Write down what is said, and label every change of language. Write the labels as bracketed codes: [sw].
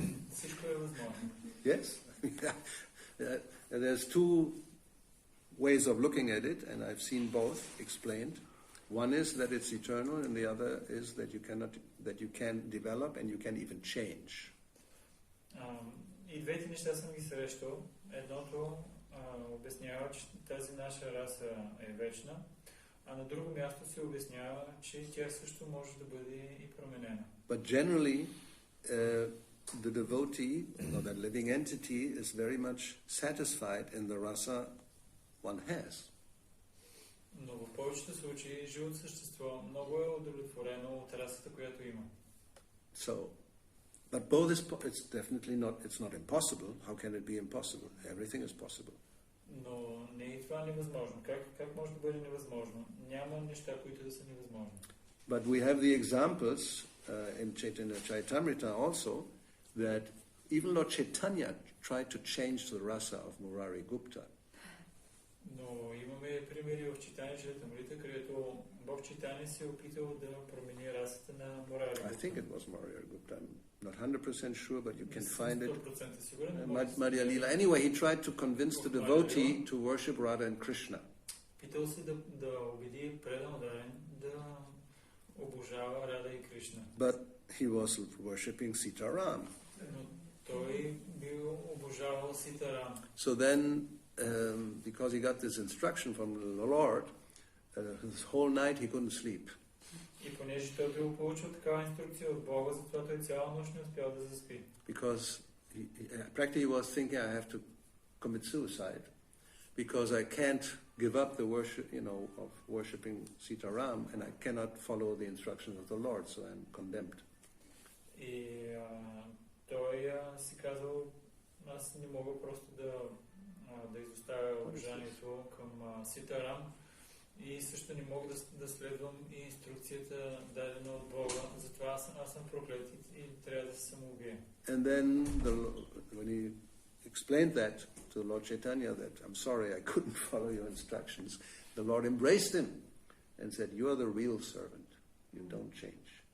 [bg] Всичко е възможно. [en] Yes. There's two ways of looking at it, and I've seen both explained. One is that it's eternal, and the other is that you can develop and you can even change. [bg] И двете неща съм ги срещал. Едното обяснява, че тази наша раса е вечна, а на друго място се обяснява, че тя също може да бъде и променена. [en] But generally, the devotee, or that living entity, is very much satisfied in the rasa one has. [bg] Но в повечето случаи живото същество много е удовлетворено от расата, която има. [en] So, but both it's definitely not. It's not impossible. How can it be impossible? Everything is possible. [bg] Но не е това невъзможно. Как може да бъде невъзможно? Няма неща, които да са невъзможни. [en] But we have the examples in Chaitanya Chaitamrita also that even Lord Chaitanya tried to change the rasa of Murari Gupta. [bg] Но имаме примери в Чайтanya Чаритамрита, където Бог Чайтanya се е опитал да промени расата на Мурари Гупта. [en] I think it was Murari Gupta. I'm not 100% sure, but you can find it. [bg] 100% сигурен. [en] Madhya Leela. Anyway, he tried to convince the devotee to worship Radha and Krishna. [bg] Питал се да убеди предан дарен да обожава Рада и Кришна. [en] But he was worshipping Sitaram. [bg] Но той бил обожавал Ситарам. [en] So then, because he got this instruction from the Lord, his whole night he couldn't sleep. [bg] И понеже той бил получил такава инструкция от Бога, затова той цяла нощ не успял да заспи. [en] Because practically he was thinking, I have to commit suicide, because I can't give up the worship, of worshipping Sitaram, and I cannot follow the instructions of the Lord, so I'm condemned. [bg] И той си казал, аз не мога просто да да изоставя обожанието към Ситарам и също не мога да следвам и инструкцията дадена от Бога, затова аз съм проклет и трябва да се самоубия. [en] And then when he explained that to Lord Chaitanya, that I'm sorry I couldn't follow your instructions, the Lord embraced him and said, you are the real servant, you don't change.